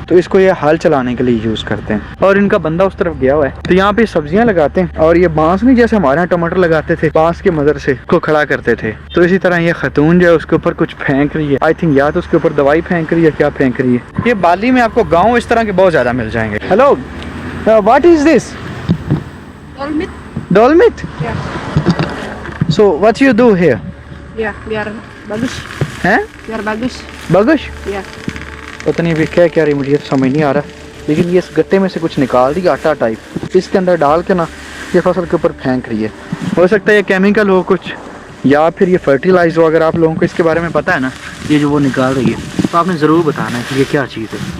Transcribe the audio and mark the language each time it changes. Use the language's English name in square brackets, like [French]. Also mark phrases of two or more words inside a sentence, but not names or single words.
[Hindi] तो इसको ये हल चलाने के लिए यूज करते हैं, और इनका बंदा उस तरफ गया हुआ है। तो यहाँ पे सब्जियां लगाते हैं, और ये बांस नहीं जैसे हमारे यहाँ टमाटर लगाते थे, बांस के मदद से उसको खड़ा करते थे, तो इसी तरह ये खतून जो है उसके ऊपर कुछ फेंक रही है। [English] I think [Hindi] या तो उसके ऊपर दवाई फेंक रही है, क्या फेंक रही है। ये बाली में आपको गाँव इस तरह के बहुत ज्यादा मिल जाएंगे। हेलो, [English] What is this? Dolmit? Yeah. So what you do here? Yeah, [Indonesian] biar bagus. [Hindi] हैं? [Indonesian] Biar bagus. बगुश? [English] Yeah. [Hindi] पता नहीं अभी क्या रही, मुझे तो समझ नहीं आ रहा, लेकिन ये इस गट्टे में से कुछ निकाल दी आटा टाइप, इसके अंदर डाल के ना ये फसल के ऊपर फेंक रही है। हो सकता है ये केमिकल हो कुछ, या फिर ये फर्टिलाइज हो। अगर आप लोगों को इसके बारे में पता है ना, ये जो वो निकाल रही है, तो आपने ज़रूर बताना है कि ये क्या चीज़ है।